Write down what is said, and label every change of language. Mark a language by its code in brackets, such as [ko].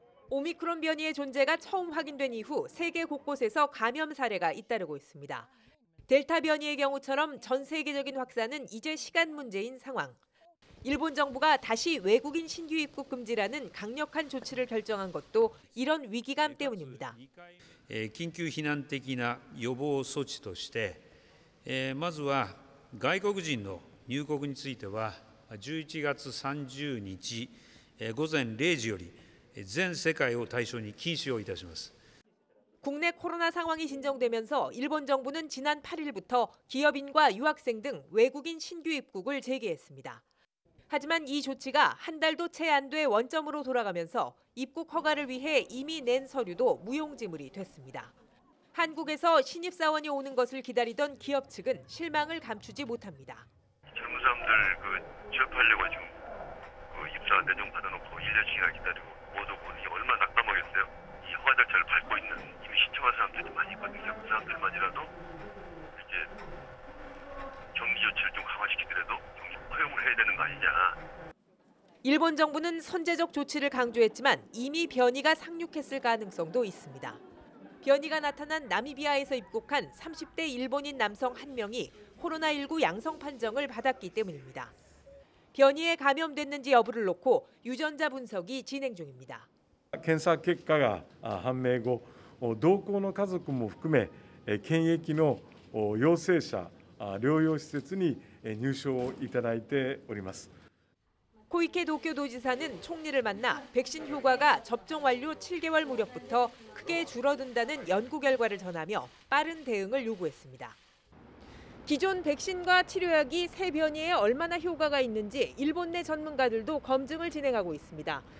[ko] 오미크론 변이의 존재가 처음 확인된 이후 세계 곳곳에서 감염 사례가 잇따르고 있습니다. 델타 변이의 경우처럼 전 세계적인 확산은 이제 시간 문제인 상황. 일본 정부가 다시 외국인 신규 입국 금지라는 강력한 조치를 결정한 것도 이런 위기감 때문입니다. [ja] 緊急避難的な予防措置として、まずは外国人の入国については11月30日午前0時より全世界を対象に禁止をいたします。 [ko] 국내 코로나 상황이 진정되면서 일본 정부는 지난 8일부터 기업인과 유학생 등 외국인 신규 입국을 재개했습니다. 하지만 이 조치가 한 달도 채 안 돼 원점으로 돌아가면서 입국 허가를 위해 이미 낸 서류도 무용지물이 됐습니다. 한국에서 신입사원이 오는 것을 기다리던 기업 측은 실망을 감추지 못합니다. 젊은 사람들 취업하려고 지금 입사 내년 받아놓고 1년씩이나 기다리고 못 오고 이게 얼마나 낙담하겠어요? 이 허가 절차를 밟고 있는 이미 신청한 사람들이 많이 있거든요. 그 사람들만이라도 이제 격리 조치를 좀 강화시키더라도 허용을 해야 되는 거 아니냐. 일본 정부는 선제적 조치를 강조했지만 이미 변이가 상륙했을 가능성도 있습니다. 변이가 나타난 나미비아에서 입국한 30대 일본인 남성 1명이 코로나19 양성 판정을 받았기 때문입니다. 변이에 감염됐는지 여부를 놓고 유전자 분석이 진행 중입니다. [ja] 検査結果が判明後、同行の家族も含め検疫の陽性者療養施設に入所いただいております。 [ko] 코이케 도쿄도지사는 총리를 만나 백신 효과가 접종 완료 7개월 무렵부터 크게 줄어든다는 연구 결과를 전하며 빠른 대응을 요구했습니다. 기존 백신과 치료약이 새 변이에 얼마나 효과가 있는지 일본 내 전문가들도 검증을 진행하고 있습니다.